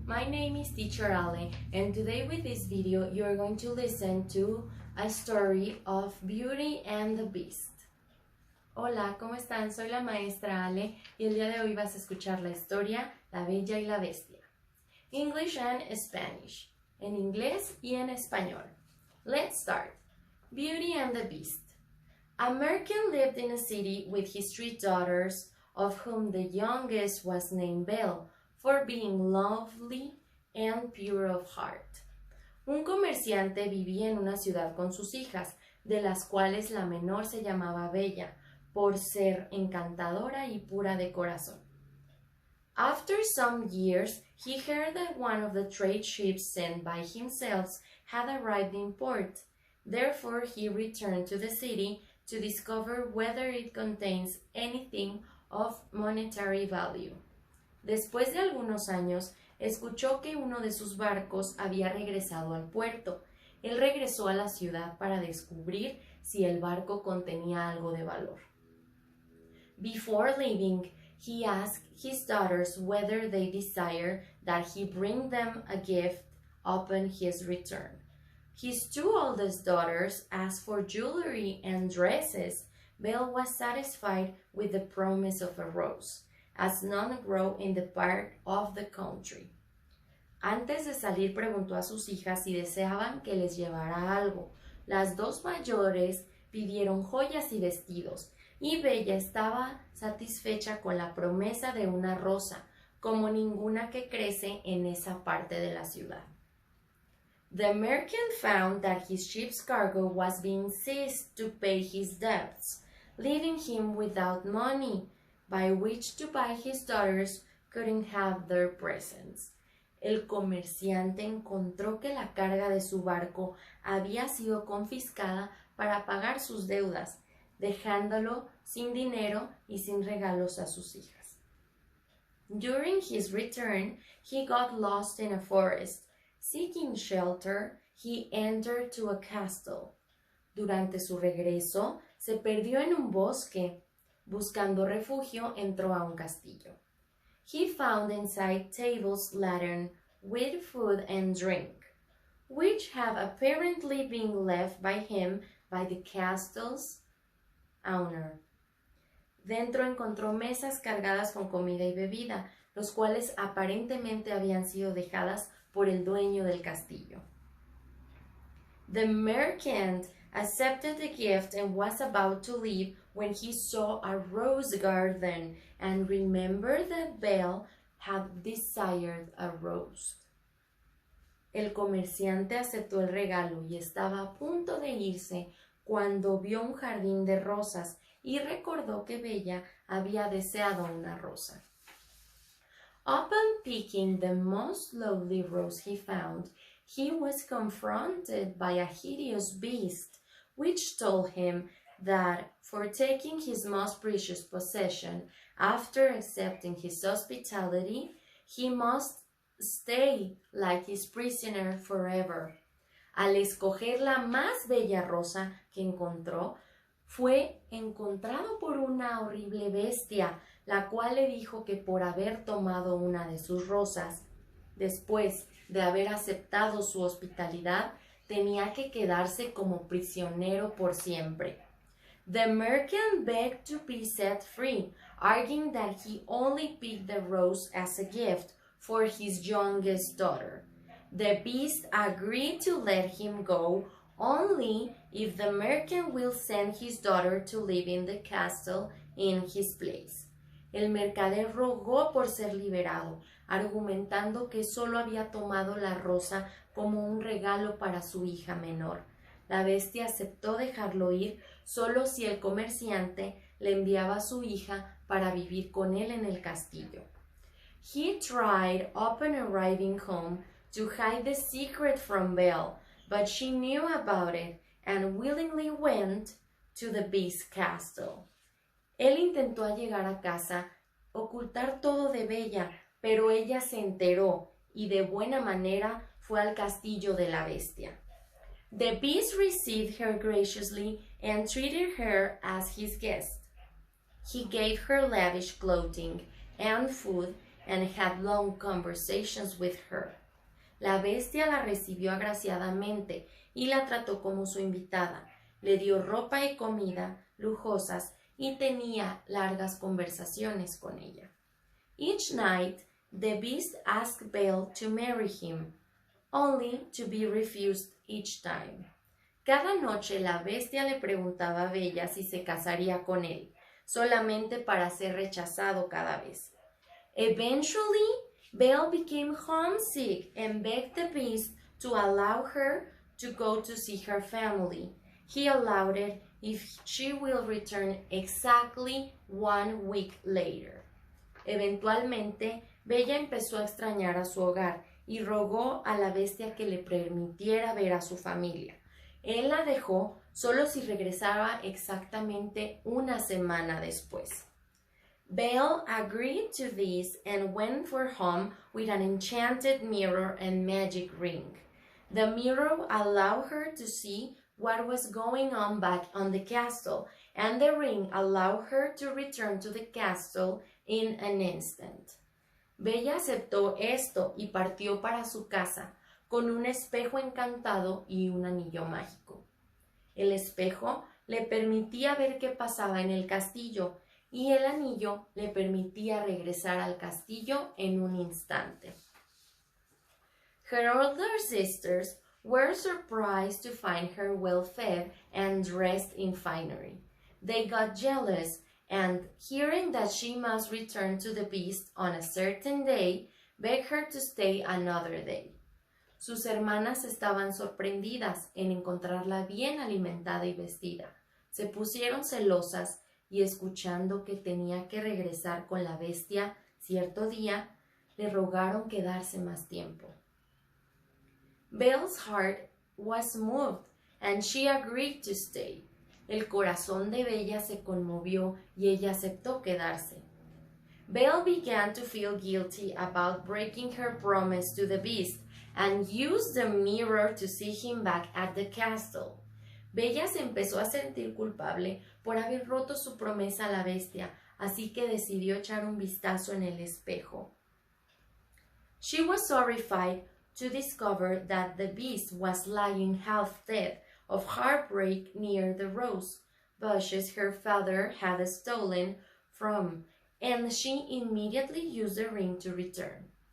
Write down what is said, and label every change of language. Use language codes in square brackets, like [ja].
[en] My name is Teacher Ale, and today with this video you are going to listen to a story of Beauty and the Beast. [es] Hola, ¿cómo están? Soy la maestra Ale y el día de hoy vas a escuchar la historia La Bella y la Bestia. [en] English and Spanish. [es] En inglés y en español. [en] Let's start. Beauty and the Beast. A merchant lived in a city with his 3 daughters, of whom the youngest was named Belle, for being lovely and pure of heart. [es] Un comerciante vivía en una ciudad con sus hijas, de las cuales la menor se llamaba Bella, por ser encantadora y pura de corazón. [en] After some years, he heard that one of the trade ships sent by himself had arrived in port. Therefore, he returned to the city to discover whether it contains anything of monetary value. [es] Después de algunos años, escuchó que uno de sus barcos había regresado al puerto. Él regresó a la ciudad para descubrir si el barco contenía algo de valor. [en] Before leaving, he asked his daughters whether they desired that he bring them a gift upon his return. His 2 oldest daughters asked for jewelry and dresses. Belle was satisfied with the promise of a rose, as none grow in the part of the country. [es] Antes de salir preguntó a sus hijas si deseaban que les llevara algo. Las 2 mayores pidieron joyas y vestidos, y Bella estaba satisfecha con la promesa de una rosa, como ninguna que crece en esa parte de la ciudad. [en] The merchant found that his ship's cargo was being seized to pay his debts, leaving him without money by which to buy his daughters couldn't have their presents. [es] El comerciante encontró que la carga de su barco había sido confiscada para pagar sus deudas, dejándolo sin dinero y sin regalos a sus hijas. [en] During his return, he got lost in a forest. Seeking shelter, he entered to a castle. [es] Durante su regreso, se perdió en un bosque. Buscando refugio, entró a un castillo. [en] He found inside tables laden with food and drink, which have apparently been left by him by the castle's owner. [es] Dentro encontró mesas cargadas con comida y bebida, los cuales aparentemente habían sido dejadas por el dueño del castillo. [en] The merchant accepted the gift and was about to leave when he saw a rose garden and remembered that Belle had desired a rose. [es] El comerciante aceptó el regalo y estaba a punto de irse cuando vio un jardín de rosas y recordó que Bella había deseado una rosa. [en] Upon picking the most lovely rose he found, he was confronted by a hideous beast, which told him that for taking his most precious possession, after accepting his hospitality, he must stay like his prisoner forever. [es] Al escoger la más bella rosa que encontró, fue encontrado por una horrible bestia, la cual le dijo que por haber tomado una de sus rosas, después de haber aceptado su hospitalidad, tenía que quedarse como prisionero por siempre. [en] The merchant begged to be set free, arguing that he only picked the rose as a gift for his youngest daughter. The beast agreed to let him go only if the merchant will send his daughter to live in the castle in his place. [es] El mercader rogó por ser liberado, argumentando que solo había tomado la rosa como un regalo para su hija menor. La bestia aceptó dejarlo ir solo si el comerciante le enviaba a su hija para vivir con él en el castillo. [en] He tried, upon arriving home, to hide the secret from Belle, but she knew about it and willingly went to the beast's castle. [es] Él intentó al llegar a casa ocultar todo de Bella, pero ella se enteró y de buena manera fue al castillo de la bestia. [en] The beast received her graciously and treated her as his guest. He gave her lavish clothing and food and had long conversations with her. [es] La bestia la recibió agraciadamente y la trató como su invitada. Le dio ropa y comida lujosas y tenía largas conversaciones con ella. [en] Each night, the beast asked Belle to marry him, only to be refused each time. [es] Cada noche la bestia le preguntaba a Bella si se casaría con él, solamente para ser rechazado cada vez. [en] Eventually, Belle became homesick and begged the beast to allow her to go to see her family. He allowed it if she will return exactly 1 week later. [es] Eventualmente, Bella empezó a extrañar a su hogar y rogó a la bestia que le permitiera ver a su familia. Él la dejó solo si regresaba exactamente 1 semana después. [en] Belle agreed to this and went for home with an enchanted mirror and magic ring. The mirror allowed her to see what was going on back on the castle, and the ring allowed her to return to the castle in an instant. [es] Bella aceptó esto y partió para su casa con un espejo encantado y un anillo mágico. El espejo le permitía ver qué pasaba en el castillo y el anillo le permitía regresar al castillo en un instante. [en] Her older sisters were surprised to find her well-fed and dressed in finery. They got jealous and, hearing that she must return to the beast on a certain day, begged her to stay another day. [es] Sus hermanas estaban sorprendidas en encontrarla bien alimentada y vestida. Se pusieron celosas y escuchando que tenía que regresar con la bestia cierto día, le rogaron quedarse más tiempo. [en] Belle's heart was moved and she agreed to stay. [es] El corazón de Bella se conmovió y ella aceptó quedarse. [en] Belle began to feel guilty about breaking her promise to the beast and used the mirror to see him back at the castle. [es] Bella se empezó a sentir culpable por haber roto su promesa a la bestia, así que decidió echar un vistazo en el espejo. [en] She was horrified to discover that the beast was lying half dead of heartbreak near the rose bushes her father had stolen from, and she immediately used the ring to return.